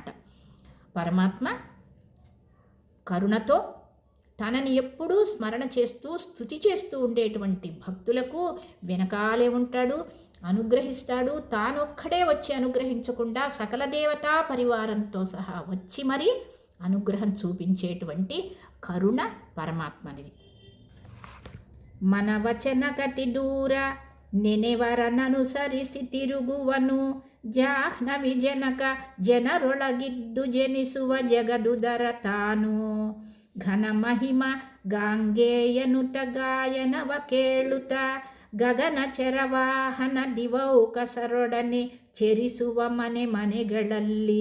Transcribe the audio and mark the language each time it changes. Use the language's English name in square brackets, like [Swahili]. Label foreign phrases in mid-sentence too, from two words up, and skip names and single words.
[Telugu] పరమాత్మ కరుణతో తనని ఎప్పుడూ స్మరణ చేస్తూ స్తుతి చేస్తూ ఉండేటువంటి భక్తులకు వెనకాలే ఉంటాడు, అనుగ్రహిస్తాడు. తానొక్కడే వచ్చి అనుగ్రహించకుండా సకల దేవతా పరివారంతో సహా వచ్చి మరీ అనుగ్రహం చూపించేటువంటి కరుణ పరమాత్మనిది. [Kannada] ಮನ ವಚನ ಗತಿ ದೂರ ನೆನೆವರನನುಸರಿಸಿ ತಿರುಗುವನು, ಜಾಹ್ನವಿ ಜನಕ ಜನರೊಳಗಿದ್ದು ಜನಿಸುವ ಜಗದುದರ ತಾನು. ಘನ ಮಹಿಮ ಗಾಂಗೇಯನುತ ಗಾಯನವ ಕೇಳುತ್ತ ಗಗನ ಚರವಾಹನ ದಿವೌಕಸರೊಡನೆ ಚೆರಿಸುವ ಮನೆ ಮನೆಗಳಲ್ಲಿ.